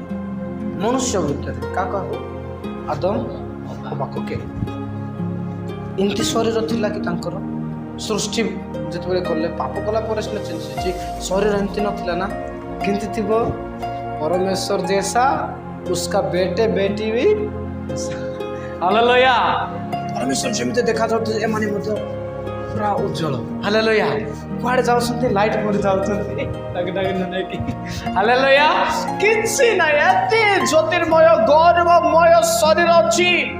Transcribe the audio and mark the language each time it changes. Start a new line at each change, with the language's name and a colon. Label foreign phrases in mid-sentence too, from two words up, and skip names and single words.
Odia: ମନୁଷ୍ୟ ଭିତରେ କାହାକୁ? ଆଦମ ହବାକୁ। କେ ଏମିତି ଶରୀର ଥିଲା କି ତାଙ୍କର? ସୃଷ୍ଟି ଯେତେବେଳେ କଲେ, ପାପ କଲା ପରେ ସିନା ଚେଞ୍ଜ ହେଇଛି। ଶରୀର ଏମିତି ନଥିଲା ନା? କେମିତି ଥିବ? ପରମେଶ୍ୱର
Hindi: जैसा उसका बेटे बेटी भी।
Odia: ହାଲେଲୁୟା। ପରମେଶ୍ୱର ଯେମିତି ଦେଖାଯାଉଥିଲେ ଏମାନେ ମଧ୍ୟ ପୁରା ଉଜ୍ଜଳ। ହାଲେଲୁୟା। କୁଆଡ଼େ ଯାଉଛନ୍ତି? ଲାଇଟ୍ ପରି ଯାଉଛନ୍ତି। ହାଲେଲୁୟା। କିଛି ନାହିଁ, ଏତେ ଜ୍ୟୋତିର୍ମୟ ଗୌରବମୟ ଶରୀର ଅଛି।